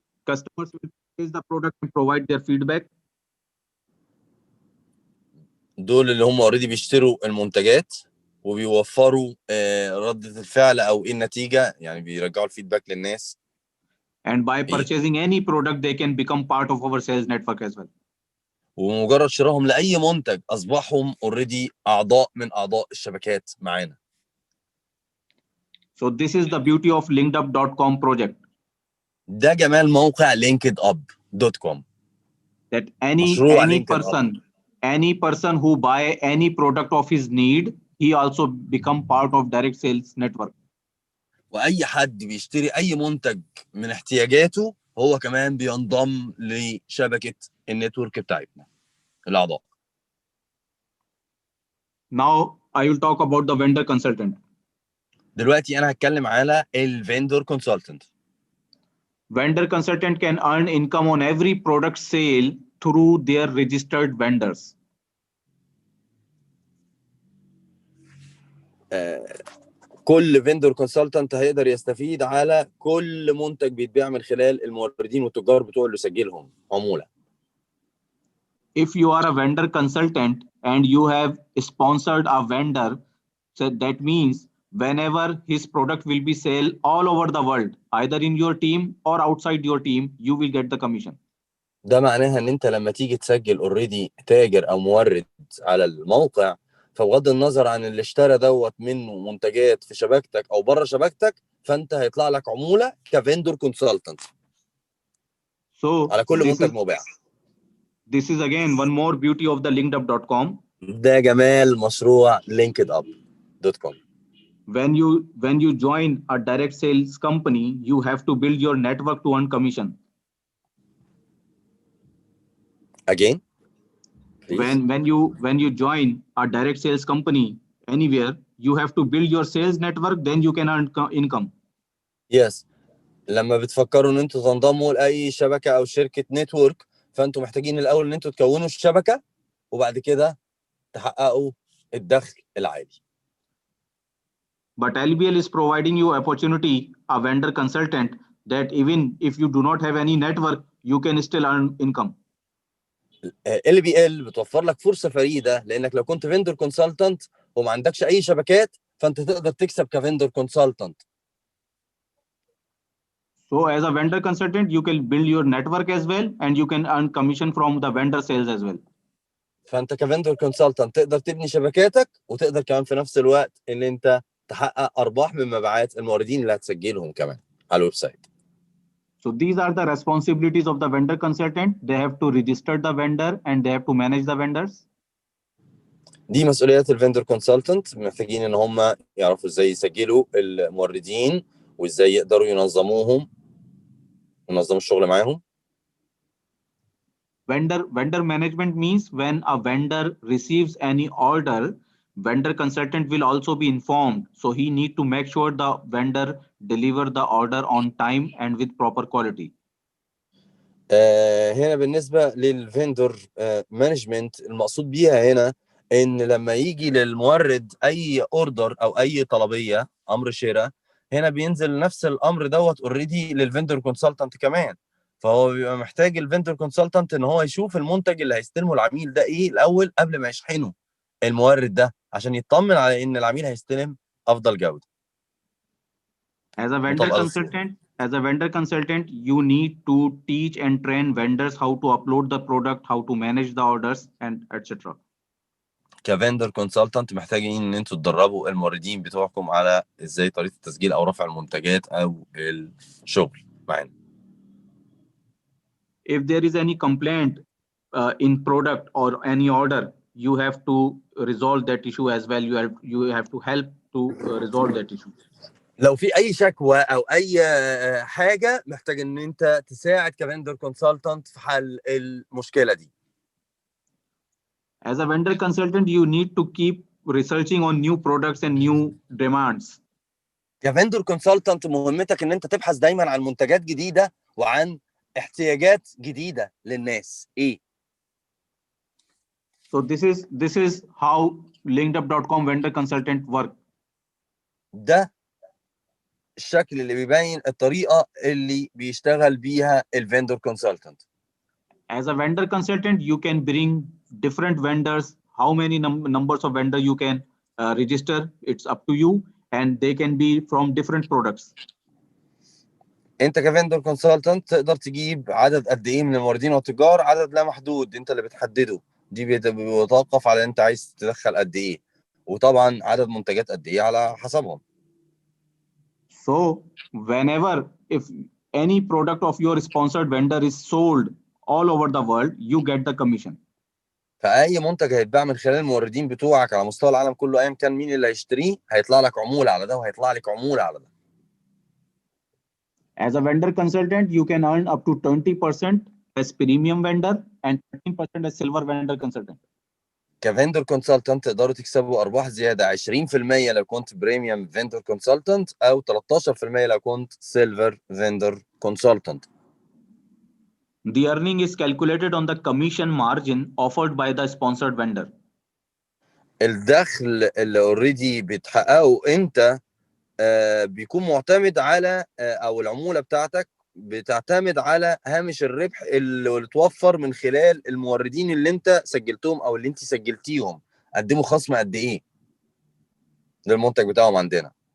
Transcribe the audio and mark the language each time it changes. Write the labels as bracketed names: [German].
[English] Customers will purchase the product and provide their feedback. [Arabic] دول اللي هم اوريدي بيشتروا المنتجات وبيوفروا ردة الفعل او ايه النتيجه، يعني بيرجعوا الفيدباك للناس. [English] And by purchasing any product, they can become part of our sales network as well. [Arabic] ومجرد شرائهم لاي منتج اصبحهم اوريدي اعضاء من اعضاء الشبكات معانا. [English] So this is the beauty of linkedup.com project. [Arabic] ده جمال موقع linkedup.com. [English] That [Arabic] مشروع [English] any LinkedUp. person who buy any product of his need, he also become part of direct sales network. [Arabic] واي حد بيشتري اي منتج من احتياجاته هو كمان بينضم لشبكه النتورك بتاعتنا الاعضاء. [English] Now I will talk about the vendor consultant. [Arabic] دلوقتي انا هتكلم على الفندور كونسلتنت. [English] Vendor consultant can earn income on every product sale through their registered vendors. [Arabic] كل فندور كونسلتنت هيقدر يستفيد على كل منتج بيتباع من خلال الموردين والتجار بتوع اللي سجلهم عموله. [English] If you are a vendor consultant and you have sponsored a vendor, so that means whenever his product will be sold all over the world, either in your team or outside your team, you will get the commission. [Arabic] ده معناها ان انت لما تيجي تسجل اوريدي تاجر او مورد على الموقع، فبغض النظر عن اللي اشترى دوت منه منتجات في شبكتك او بره شبكتك، فانت هيطلع لك عموله كفندور كونسلتنت على كل منتج مباع. [English] This is again one more beauty of the linkedup.com. [Arabic] ده جمال مشروع linkedup.com. [English] When you join a direct sales company, you have to build your network to earn commission. Again, please. When you join a direct sales company anywhere, you have to build your sales network, then you can earn income. Yes. [Arabic] لما بتفكروا ان انتوا تنضموا لاي شبكه او شركه نتورك، فانتوا محتاجين الاول ان انتوا تكونوا الشبكه وبعد كده تحققوا الدخل العالي. [English] But LBL is providing you opportunity, a vendor consultant, that even if you do not have any network, you can still earn income. [Arabic] LBL بتوفر لك فرصه فريده، لانك لو كنت فيندور كونسلتنت وما عندكش اي شبكات فانت تقدر تكسب كفيندور كونسلتنت. [English] So as a vendor consultant, you can build your network as well, and you can earn commission from the vendor sales as well. [Arabic] فانت كفيندور كونسلتنت تقدر تبني شبكاتك وتقدر كمان في نفس الوقت ان انت تحقق ارباح من مبيعات الموردين اللي هتسجلهم كمان على الويب سايت. [English] So these are the responsibilities of the vendor consultant. They have to register the vendor and they have to manage the vendors. [Arabic] دي مسؤوليات الفندور كونسلتنت، محتاجين ان هم يعرفوا ازاي يسجلوا الموردين وازاي يقدروا ينظموا الشغل معاهم. [English] Vendor management means when a vendor receives any order, vendor consultant will also be informed. So he need to make sure the vendor deliver the order on time and with proper quality. [Arabic] هنا بالنسبه للفندور مانجمنت، المقصود بيها هنا ان لما يجي للمورد اي اوردر او اي طلبيه امر شراء، هنا بينزل نفس الامر دوت اوريدي للفندور كونسلتنت كمان. فهو بيبقى محتاج الفندور كونسلتنت ان هو يشوف المنتج اللي هيستلمه العميل ده ايه الاول قبل ما يشحنه المورد ده، عشان يطمن على ان العميل هيستلم افضل جوده. [English] As a vendor consultant, you need to teach and train vendors how to upload the product, how to manage the orders, and etc. [Arabic] كفندر كونسلتنت محتاجين ان انتوا تدربوا الموردين بتوعكم على ازاي طريقه التسجيل او رفع المنتجات او الشغل معانا. [English] If there is any complaint in product or any order, you have to resolve that issue as well. You have to help to resolve that issue. [Arabic] لو في اي شكوى او اي حاجه محتاج ان انت تساعد كفندر كونسلتنت في حل المشكله دي. [English] As a vendor consultant, you need to keep researching on new products and new demands. [Arabic] كفندر كونسلتنت مهمتك ان انت تبحث دايما عن منتجات جديده وعن احتياجات جديده للناس. ايه؟ [English] So this is how linkedup.com vendor consultant work. [Arabic] ده الشكل اللي بيبين الطريقه اللي بيشتغل بيها الفندر كونسلتنت. [English] As a vendor consultant, you can bring different vendors. How many numbers of vendor you can register, it's up to you, and they can be from different products. [Arabic] انت كفندر كونسلتنت تقدر تجيب عدد قد ايه من الموردين والتجار، عدد لا محدود انت اللي بتحدده، دي بيتوقف على انت عايز تدخل قد ايه، وطبعا عدد منتجات قد ايه على حسبهم. [English] So whenever if any product of your sponsored vendor is sold all over the world, you get the commission. [Arabic] فاي منتج هيتباع من خلال الموردين بتوعك على مستوى العالم كله، ايا كان مين اللي هيشتريه، هيطلع لك عموله على ده وهيطلع لك عموله على ده. [English] As a vendor consultant, you can earn up to 20% as premium vendor and 13% as silver vendor consultant. [Arabic] كفندر كونسلتنت تقدروا تكسبوا ارباح زياده 20% لو كنت بريميوم فندر كونسلتنت، او 13% لو كنت سيلفر فندر كونسلتنت. [English] The earning is calculated on the commission margin offered by the sponsored vendor. [Arabic] الدخل اللي اوريدي بتحققه انت بيكون معتمد على او العموله بتاعتك بتعتمد على هامش الربح اللي اتوفر من خلال الموردين اللي انت سجلتهم او اللي انت سجلتيهم، قدموا خصم قد ايه للمنتج بتاعهم عندنا.